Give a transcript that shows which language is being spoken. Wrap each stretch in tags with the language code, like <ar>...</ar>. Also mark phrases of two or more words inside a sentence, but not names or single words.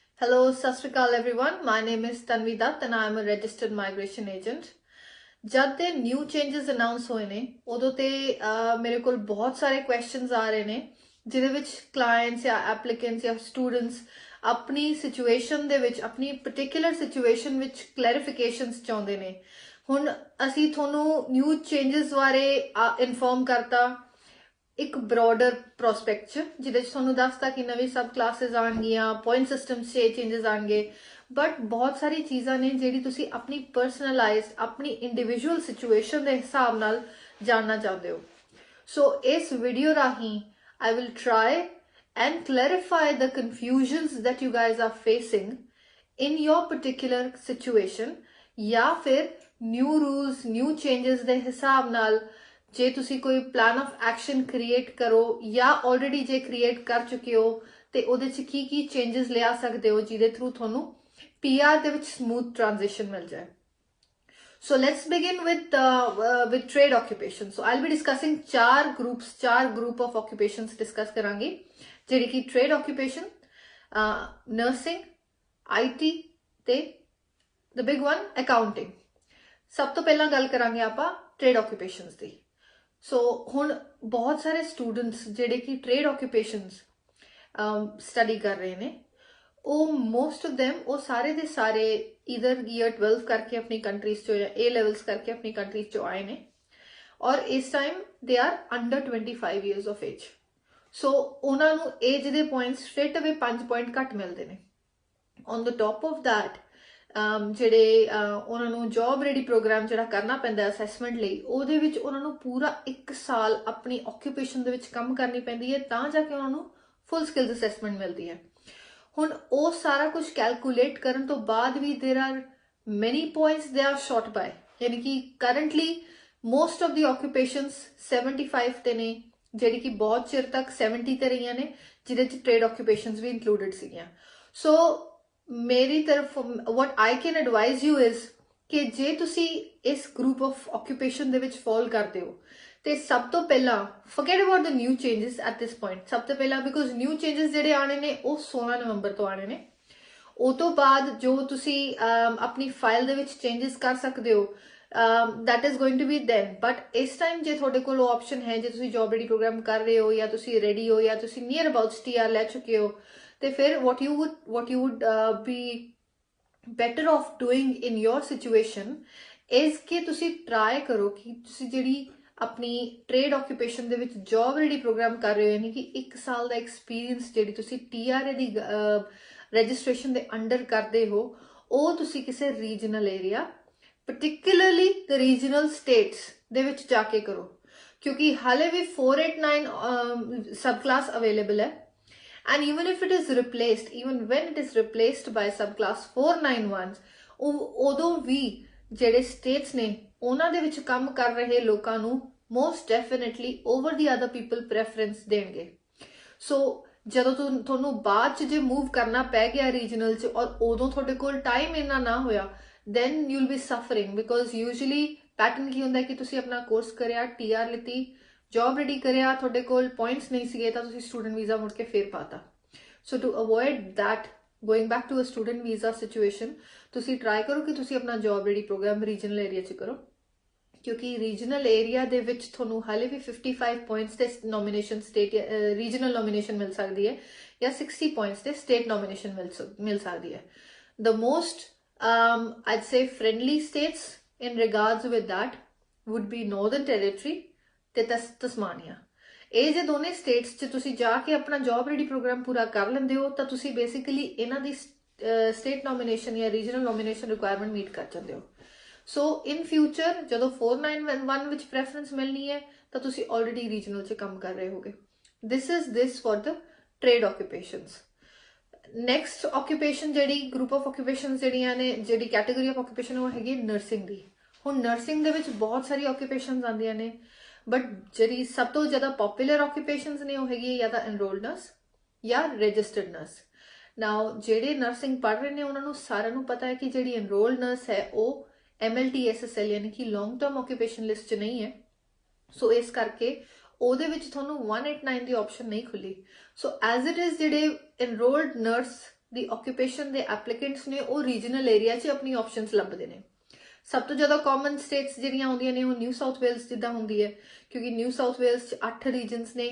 <en>Hello,</en> <pa>ਸਤ ਸ੍ਰੀ ਅਕਾਲ</pa> <en>everyone. My name is Tanvi Dutt and I am a registered migration agent.</en> <pa>ਜਬ ਤੇ</pa> <en>new changes</en> <pa>ਅਨਾਊਂਸ ਹੋਏ ਨੇ ਉਦੋਂ ਤੇ ਮੇਰੇ ਕੋਲ ਬਹੁਤ ਸਾਰੇ ਕੁਐਸਚਨਸ ਆ ਰਹੇ ਨੇ ਜਿਹਦੇ ਵਿੱਚ ਕਲਾਇੰਟਸ ਯਾ ਐਪਲੀਕੈਂਟਸ ਯਾ ਸਟੂਡੈਂਟਸ ਆਪਣੀ ਸਿਚੂਏਸ਼ਨ ਦੇ ਵਿੱਚ ਆਪਣੀ</pa> <en>particular situation</en> <pa>ਵਿੱਚ ਕਲੈਰੀਫਿਕੇਸ਼ਨਸ ਚਾਹੁੰਦੇ ਨੇ ਹੁਣ ਅਸੀਂ ਤੁਹਾਨੂੰ</pa> <en>new changes</en> <pa>ਬਾਰੇ ਇਨਫਾਰਮ ਕਰਤਾ ਏਕ</pa> <en>broader prospect</en> <pa>ਚ ਜਿਹਦੇ ਚ ਤੁਹਾਨੂੰ ਦੱਸਤਾ ਕਿ ਨਵੀ</pa> <en>sub classes</en> <pa>ਆਉਣਗੀਆਂ</pa> <en>point system</en> <pa>ਚ ਚੇਂਜਸ ਆਉਣਗੇ ਬਟ ਬਹੁਤ ਸਾਰੀ ਚੀਜ਼ਾਂ ਨੇ ਜਿਹੜੀ ਤੁਸੀਂ ਆਪਣੀ ਪਰਸਨਲਾਈਜ਼ਡ ਆਪਣੀ</pa> <en>individual situation</en> <pa>ਕੇ ਹਿਸਾਬ ਨਾਲ ਜਾਨਨਾ ਚਾਹਤੇ ਹੋ ਸੋ ਇਸ ਵੀਡੀਓ ਰਾਹੀਂ</pa> <en>I will try and clarify the confusions that you guys are facing in your particular situation</en> <pa>ਯਾ ਫਿਰ</pa> <en>new rules new changes</en> <pa>ਦੇ ਹਿਸਾਬ ਨਾਲ ਜੇ ਤੁਸੀ ਕੋਈ</pa> <en>plan of action create</en> <pa>ਕਰੋ ਯਾ already ਜੇ create ਕਰ ਚੁੱਕੇ ਹੋ ਤੇ ਓਦੇ ਚ ਕੀ changes ਲੇ ਆ ਸਕਤੇ ਹੋ ਜਿਹਦੇ ਥਰੂ ਥੋਨੂੰ PR ਦੇ ਵਿੱਚ</pa> <en>smooth transition</en> <pa>ਮਿਲ ਜਾਏ. So let's begin with trade occupation.</pa> <en>So I'll be discussing चार group of occupations discuss</en> <pa>ਕਰਾਂਗੀ ਜਿਹੜੀ ਕਿ</pa> <en>trade occupation, nursing, IT ਤੇ the big one accounting.</en> <pa>ਸਬ ਤੋ ਪਹਿਲਾ ਗੱਲ ਕਰਾਂਗੇ ਆਪਾਂ</pa> <en>trade occupations</en> <pa>ਦੀ. So ਹੁਣ ਬਹੁਤ ਸਾਰੇ students ਜਿਹੜੇ ਕਿ</pa> <en>trade occupations study</en> <pa>ਕਰ ਰਹੇ ਨੇ</pa> <en>most of them</en> <pa>ਵੋ ਸਾਰੇ ਦੇ ਸਾਰੇ ਇਧਰ ਈਅਰ 12 ਕਰਕੇ ਆਪਣੀ ਕੰਟਰੀਜ਼ ਚੋ ਯਾ</pa> <en>A levels</en> <pa>ਕਰਕੇ ਆਪਣੀ ਕੰਟਰੀਜ਼ ਚੋ ਆਏ ਨੇ ਔਰ ਇਸ ਟਾਈਮ</pa> <en>they are under 25 years of age</en> <pa>ਸੋ ਉਨ੍ਹੋਂਨੇ ਏਜ ਕੇ</pa> <en>point straight away 5 point</en> <pa>ਘੱਟ ਮਿਲਤੇ ਹੈਂ</pa> <en>on the top of that</en> <pa>ਜਿਹੜੇ ਉਹਨਾਂ ਨੂੰ</pa> <en>job ready program</en> <pa>ਜਿਹੜਾ ਕਰਨਾ ਪੈਂਦਾ ਅਸੈਸਮੈਂਟ ਲਈ ਉਹਦੇ ਵਿੱਚ ਉਹਨਾਂ ਨੂੰ ਪੂਰਾ 1 ਸਾਲ ਆਪਣੀ ਆਕੂਪੇਸ਼ਨ ਦੇ ਵਿੱਚ ਕੰਮ ਕਰਨੀ ਪੈਂਦੀ ਹੈ ਤਾਂ ਜਾ ਕੇ ਉਹਨਾਂ ਨੂੰ</pa> <en>full skills assessment</en> <pa>ਮਿਲਦੀ ਹੈ ਹੁਣ ਉਹ ਸਾਰਾ ਕੁਝ ਕੈਲਕੂਲੇਟ ਕਰਨ ਤੋਂ ਬਾਅਦ ਵੀ</pa> <en>there are many points they are short by</en> <pa>ਯਾਨੀ ਕਿ</pa> <en>currently most of the occupations</en> <pa>75 ਤੇ ਨੇ ਜਿਹੜੀ ਕਿ ਬਹੁਤ ਚਿਰ ਤੱਕ 70 ਤੇ ਰਹੀਆਂ ਨੇ ਜਿਹਦੇ ਚ</pa> <en>trade occupations</en> <pa>ਵੀ ਇਨਕਲੂਡਡ ਸੀਗੀਆਂ ਸੋ ਮੇਰੀ ਤਰਫ</pa> <en>what I can advise you is</en> <pa>ਕਿ ਜੇ ਤੁਸੀਂ ਇਸ</pa> <en>group of occupation</en> <pa>ਦੇ ਵਿੱਚ ਫਾਲ ਕਰਦੇ ਹੋ ਤੇ ਸਭ ਤੋਂ ਪਹਿਲਾਂ</pa> <en>forget about the new changes at this point</en> <pa>ਸਭ ਤੋਂ ਪਹਿਲਾਂ</pa> <en>because new changes</en> <pa>ਜਿਹੜੇ ਆਣੇ ਨੇ ਉਹ 16 ਨਵੰਬਰ ਤੋਂ ਆਣੇ ਨੇ ਉਹ ਤੋਂ ਬਾਅਦ ਜੋ ਤੁਸੀਂ ਆਪਣੀ ਫਾਈਲ ਦੇ ਵਿੱਚ ਚੇਂजेस ਕਰ ਸਕਦੇ ਹੋ</pa> <en>that is going to be then but</en> <pa>ਇਸ ਟਾਈਮ ਜੇ ਤੁਹਾਡੇ ਕੋਲ ਉਹ ਆਪਸ਼ਨ ਹੈ ਜੇ ਤੁਸੀਂ</pa> <en>job ready program</en> <pa>ਕਰ ਰਹੇ ਹੋ ਜਾਂ ਤੁਸੀਂ ਰੈਡੀ ਹੋ ਜਾਂ ਤੁਸੀਂ</pa> <en>near about</en> <pa>TR ਲੈ ਚੁੱਕੇ ਹੋ ਤੇ ਫਿਰ</pa> <en>what you would be better off doing in your situation is</en> <pa>ਕਿ ਤੁਸੀਂ ਟਰਾਈ ਕਰੋ ਕਿ ਤੁਸੀਂ ਜਿਹੜੀ ਆਪਣੀ</pa> <en>trade occupation</en> <pa>ਦੇ ਵਿੱਚ</pa> <en>job ready program</en> <pa>ਕਰ ਰਹੇ ਹੋ ਯਾਨੀ ਕਿ 1 ਸਾਲ ਦਾ ਐਕਸਪੀਰੀਅੰਸ ਜਿਹੜੀ ਤੁਸੀ TRA ਦੀ ਰਜਿਸਟ੍ਰੇਸ਼ਨ ਦੇ ਅੰਡਰ ਕਰਦੇ ਹੋ ਉਹ ਤੁਸੀਂ ਕਿਸੇ</pa> <en>regional area particularly the regional states</en> <pa>ਦੇ ਵਿੱਚ ਜਾ ਕੇ ਕਰੋ ਕਿਉਂਕਿ ਹਾਲੇ ਵੀ</pa> <en>489 sub class available ਹੈ and even if it is replaced even when it is replaced by subclass 491</en> <pa>ਉਦੋਂ ਵੀ ਜਿਹੜੇ ਸਟੇਟਸ ਨੇ ਉਹਨਾਂ ਦੇ ਵਿੱਚ ਕੰਮ ਕਰ ਰਹੇ ਲੋਕਾਂ ਨੂੰ</pa> <en>most definitely over the other people preference</en> <pa>ਦੇਣਗੇ ਸੋ ਜਦੋਂ ਤੁਹਾਨੂੰ ਬਾਅਦ ਚ ਜੇ ਮੂਵ ਕਰਨਾ ਪੈ ਗਿਆ ਰੀਜਨਲ ਚ ਔਰ ਉਦੋਂ ਤੁਹਾਡੇ ਕੋਲ ਟਾਈਮ ਇੰਨਾ ਨਾ ਹੋਇਆ</pa> <en>then you'll be suffering because usually</en> <pa>ਪੈਟਰਨ ਕੀ ਹੁੰਦਾ ਕਿ ਤੁਸੀਂ ਆਪਣਾ ਕੋਰਸ ਕਰਿਆ TR ਲਿੱਤੀ</pa> <en>job ready</en> <pa>ਕਰਿਆ ਤੁਹਾਡੇ ਕੋਲ ਪੁਆਇੰਟਸ ਨਹੀਂ ਸੀਗੇ ਤਾਂ ਤੁਸੀਂ</pa> <en>student visa</en> <pa>ਮੁੜ ਕੇ ਫੇਰ ਪਾਤਾ ਸੋ</pa> <en>to avoid that going back to a student visa situation</en> <pa>ਤੁਸੀਂ ਟਰਾਈ ਕਰੋ ਕਿ ਤੁਸੀਂ ਆਪਣਾ</pa> <en>job ready program regional area</en> <pa>'ਚ ਕਰੋ ਕਿਉਂਕਿ</pa> <en>regional area</en> <pa>ਦੇ ਵਿੱਚ ਤੁਹਾਨੂੰ ਹਾਲੇ ਵੀ 55 ਪੁਆਇੰਟਸ ਤੇ</pa> <en>nomination state regional nomination</en> <pa>ਮਿਲ ਸਕਦੀ ਹੈ ਜਾਂ 60 ਪੁਆਇੰਟਸ ਤੇ</pa> <en>state nomination</en> <pa>ਮਿਲ ਸਕਦੀ ਹੈ</pa> <en>the most I'd say friendly states in regards with that would be Northern Territory</en> <pa>ਤੇ ਤਸਮਾਨੀਆ ਇਹ ਜੇ ਦੋਨੇ ਸਟੇਟਸ 'ਚ ਤੁਸੀਂ ਜਾ ਕੇ ਆਪਣਾ</pa> <en>job ready program</en> <pa>ਪੂਰਾ ਕਰ ਲੈਂਦੇ ਹੋ ਤਾਂ ਤੁਸੀਂ ਬੇਸਿਕਲੀ ਇਹਨਾਂ ਦੀ ਸਟੇਟ ਨੋਮੀਨੇਸ਼ਨ ਜਾਂ</pa> <en>regional nomination requirement meet</en> <pa>ਕਰ ਜਾਂਦੇ ਹੋ ਸੋ</pa> <en>in future</en> <pa>ਜਦੋਂ 491 ਵਿੱਚ ਪ੍ਰੈਫਰੈਂਸ ਮਿਲਣੀ ਹੈ ਤਾਂ ਤੁਸੀਂ</pa> <en>already regional</en> <pa>'ਚ ਕੰਮ ਕਰ ਰਹੇ ਹੋਗੇ</pa> <en>this for the trade occupations next</en> <pa>ਆਕੂਪੇਸ਼ਨ ਜਿਹੜੀ</pa> <en>group of occupations</en> <pa>ਜਿਹੜੀਆਂ ਨੇ ਜਿਹੜੀ</pa> <en>category of occupation</en> <pa>ਉਹ ਹੈਗੀ ਨਰਸਿੰਗ ਦੀ ਹੁਣ ਨਰਸਿੰਗ ਦੇ ਵਿੱਚ ਬਹੁਤ ਸਾਰੀ ਆਕੂਪੇਸ਼ਨਸ ਆਉਂਦੀਆਂ ਨੇ बट ਜਿਹੜੀ ਸਭ ਤੋਂ ਜ਼ਿਆਦਾ</pa> <en>popular occupations</en> <pa>ਨੇ ਉਹ ਹੈਗੀ ਜਾਂ ਤਾਂ</pa> <en>enrolled nurse</en> <pa>ਜਾਂ</pa> <en>registered nurse now</en> <pa>ਜਿਹੜੇ ਨਰਸਿੰਗ ਪੜ੍ਹ ਰਹੇ ਨੇ ਉਹਨਾਂ ਨੂੰ ਸਾਰਿਆਂ ਨੂੰ ਪਤਾ ਹੈ ਕਿ ਜਿਹੜੀ</pa> <en>enrolled nurse</en> <pa>ਹੈ ਉਹ MLTSSL ਯਾਨੀ ਕਿ</pa> <en>long term occupation list</en> <pa>ਚ ਨਹੀਂ ਹੈ ਸੋ ਇਸ ਕਰਕੇ ਉਹਦੇ ਵਿੱਚ ਤੁਹਾਨੂੰ 189 ਦੀ ਆਪਸ਼ਨ ਨਹੀਂ ਖੁੱਲੀ ਸੋ</pa> <en>as it is</en> <pa>ਜਿਹੜੇ</pa> <en>enrolled nurse</en> <pa>ਦੀ ਆਕੂਪੇਸ਼ਨ ਦੇ ਐਪਲੀਕੈਂਟਸ ਨੇ ਉਹ</pa> <en>regional area</en> <pa>'ਚ ਆਪਣੀ ਆਪਸ਼ਨਸ ਲੱਭਦੇ ਨੇ। ਸਭ ਤੋਂ ਜ਼ਿਆਦਾ</pa> <en>common states</en> <pa>ਜਿਹੜੀਆਂ ਆਉਂਦੀਆਂ ਨੇ ਉਹ ਨਿਊ ਸਾਊਥ ਵੇਲਸ ਜਿੱਦਾਂ ਹੁੰਦੀ ਹੈ, ਕਿਉਂਕਿ ਨਿਊ ਸਾਊਥ ਵੇਲਸ 'ਚ 8 ਰੀਜਨਸ ਨੇ।</pa>